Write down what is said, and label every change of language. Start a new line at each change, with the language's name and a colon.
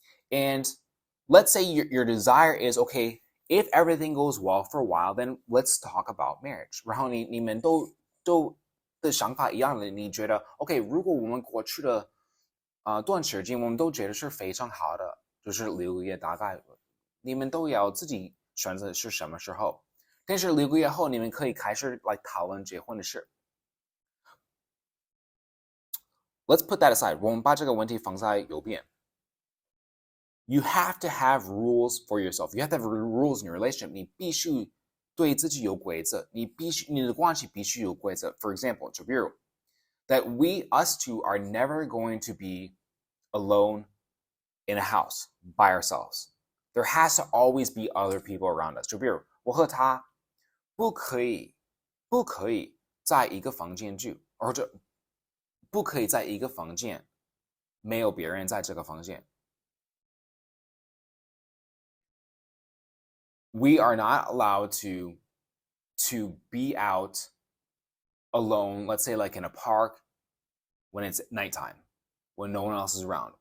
English: And let's say your desire is, okay, if everything goes well for a while, then let's talk about marriage.
Chinese: 然后你们都的想法一样的，你觉得 OK， 如果我们过去的段时间我们都觉得是非常好的，就是6个月大概，你们都要自己选择是什么时候。但是6个月后，你们可以开始来讨论结婚的事。
English: Let's put that aside.
Chinese: 我们把这个问题放在右边。
English: You have to have rules for yourself. You have to have rules in your relationship.
Chinese: 你必须对自己有规则，你的关系必须有规则。
English: For example,
Chinese: 就比如
English: that us two are never going to be alone in a house by ourselves. There has to always be other people around us.
Chinese: 就比如我和他不可以在一个房间住，或者不可以在一个房间没有别人在这个房间。
English: We are not allowed to be out alone, let's say like in a park when it's nighttime, when no one else is around.